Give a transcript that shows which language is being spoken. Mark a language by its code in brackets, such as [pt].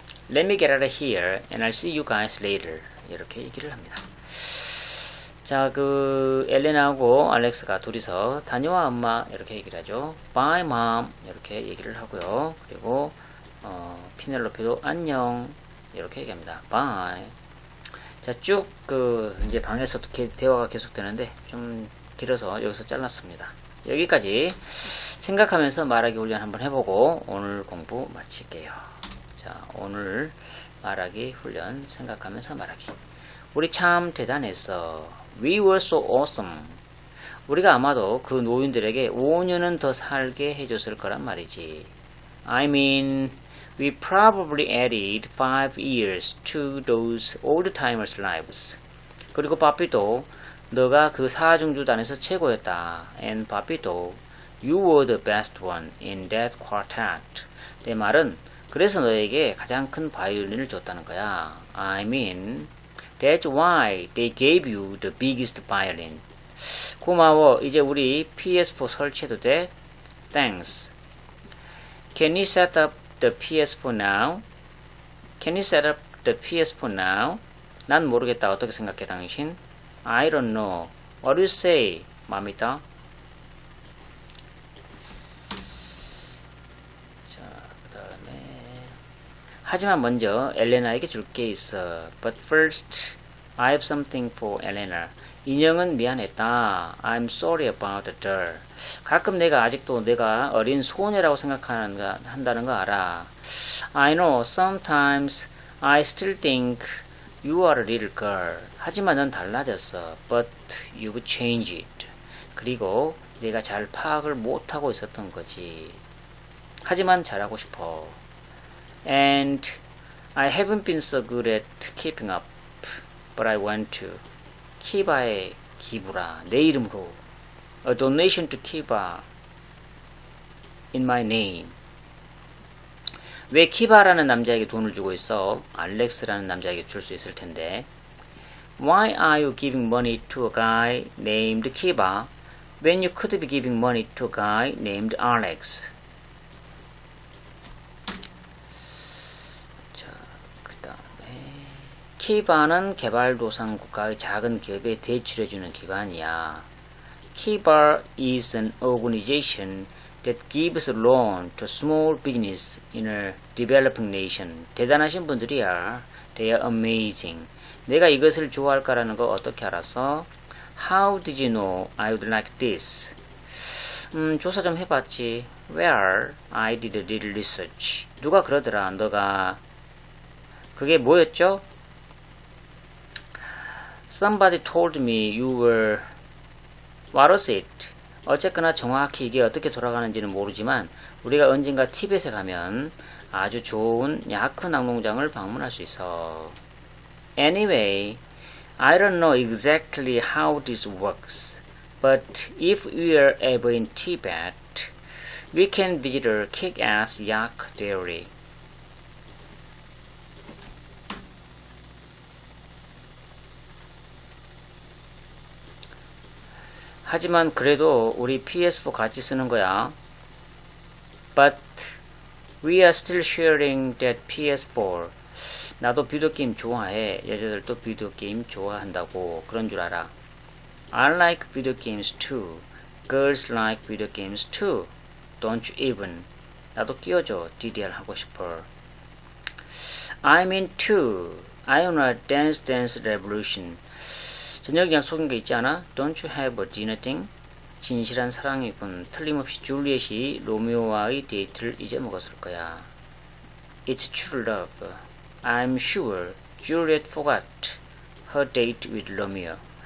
[en] Let me get out of here and I'll see you guys later. [ko] 이렇게 얘기를 합니다. 자, 엘레나하고 알렉스가 둘이서 다녀와 엄마 이렇게 얘기를 하죠. [en] Bye mom [ko] 이렇게 얘기를 하고요. 그리고 피넬로페도 안녕 이렇게 얘기합니다. [en] Bye. [ko] 자, 쭉 이제 방에서 어떻게 대화가 계속되는데 좀 길어서 여기서 잘랐습니다. 여기까지 생각하면서 말하기 훈련 한번 해보고 오늘 공부 마칠게요. 자, 오늘 말하기 훈련 생각하면서 말하기. 우리 참 대단했어. [en] We were so awesome. [ko] 우리가 아마도 그 노인들에게 5년은 더 살게 해줬을 거란 말이지. [en] I mean, we probably added 5 years to those old-timers' lives. [ko] 그리고 바삐도 너가 그 사중주단에서 최고였다. [en] And 바삐도 You were the best one in that quartet. [ko] 내 말은 그래서 너에게 가장 큰 바이올린을 줬다는 거야. [en] I mean, that's why they gave you the biggest violin. [ko] 고마워. 이제 우리 PS4 설치해도 돼? [en] Thanks. Can you set up the PS4 now? Can you set up the PS4 now? [ko] 난 모르겠다. 어떻게 생각해 당신? [en] I don't know. What do you say, [ko] 맘이다? 자, 그 다음에 하지만 먼저 엘레나에게 줄 게 있어. [en] But first, I have something for Elena. [ko] 인형은 미안했다. [en] I'm sorry about the doll. [ko] 가끔 내가 아직도 내가 어린 소녀라고 한다는 거 알아. [en] I know sometimes I still think you are a little girl. [ko] 하지만 넌 달라졌어. [en] But you've changed. [ko] 그리고 내가 잘 파악을 못하고 있었던 거지. 하지만 잘하고 싶어. [en] And I haven't been so good at keeping up. But I want to. [ko] 키바의 기부라. 내 이름으로. [en] A donation to Kiba in my name. [ko] 왜 키바라는 남자에게 돈을 주고 있어? 알렉스라는 남자에게 줄 수 있을 텐데. [en] Why are you giving money to a guy named Kiba when you could be giving money to a guy named Alex? [ko] 자, 그 다음에 키바는 개발도상국가의 작은 기업에 대출해주는 기관이야. [en] Kiba is an organization that gives a loan to small business in a developing nation. [ko] 대단하신 분들이야. [en] They are amazing. [ko] 내가 이것을 좋아할까라는 거 어떻게 알았어? [en] How did you know I would like this? [ko] 조사 좀 해봤지. [en] Where? I did a little research. [ko] 누가 그러더라. 너가 그게 뭐였죠? [en] Somebody told me you were What was it? [ko] 어쨌거나 정확히 이게 어떻게 돌아가는지는 모르지만 우리가 언젠가 티벳에 가면 아주 좋은 야크 낙농장을 방문할 수 있어. [en] Anyway, I don't know exactly how this works, but if we are ever in Tibet, we can visit a kick-ass yak dairy. [ko] 하지만 그래도 우리 PS4 같이 쓰는 거야. [en] But we are still sharing that PS4. [ko] 나도 비디오 게임 좋아해. 여자들도 비디오 게임 좋아한다고. 그런 줄 알아. [en] I like video games too. Girls like video games too. Don't you even. [ko] 나도 끼워줘. DDR 하고 싶어. [en] I'm in too. I wanna dance revolution. [ko] 저녁 약속인 게 있지 않아? [en] Don't you have a dinner thing? [ko] 진실한 사랑이군. 틀림없이 줄리엣이 로미오와의 데이트를 잊어먹었을 거야. [en] It's true love. I'm sure Juliet forgot her date with Romeo.